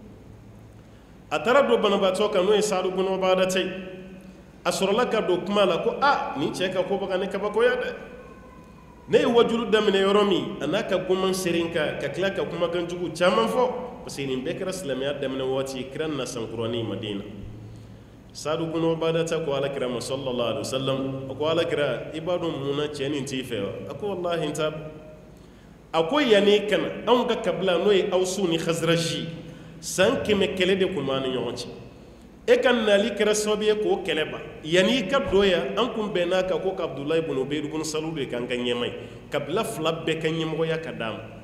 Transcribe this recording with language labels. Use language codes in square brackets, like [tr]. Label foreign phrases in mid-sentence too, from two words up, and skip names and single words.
[bm] a taara don banabaatɔ kan n'o ye Saadu bun Ubadata ye a sɔrɔla ka don kuma la ko nin cɛ ka ko bɛ ka ne kabakoya dɛ ne ye wajulu daminɛ yɔrɔ min a n'a ka goman seren kan ka tila ka kumakan jugu caman fɔ [fr] parce que [bm] nin bɛɛ kɛra silamɛya daminɛ waati kira na sankurani Madina Saadu bun Ubadata ko alakira ma [ar] صلى الله عليه وسلم [bm] a ko alakira i b'a dɔn mun na cɛ nin t'i fɛ wa a ko wallahi n t'a dɔn a ko yanni kana anw ka kabila n'o ye Awusu ni Khazraji san 100 kɛlɛ de tun b'an ni ɲɔgɔn cɛ e ka nali kɛra sababu ye k'o kɛlɛ ban yanni i ka don yan an kun bɛnn'a kan ko ka Abdulayi bun Ubaydu bun Salul de k'an ka ɲɛma ye kabila fila bɛɛ ka ɲɛmɔgɔya ka d'a ma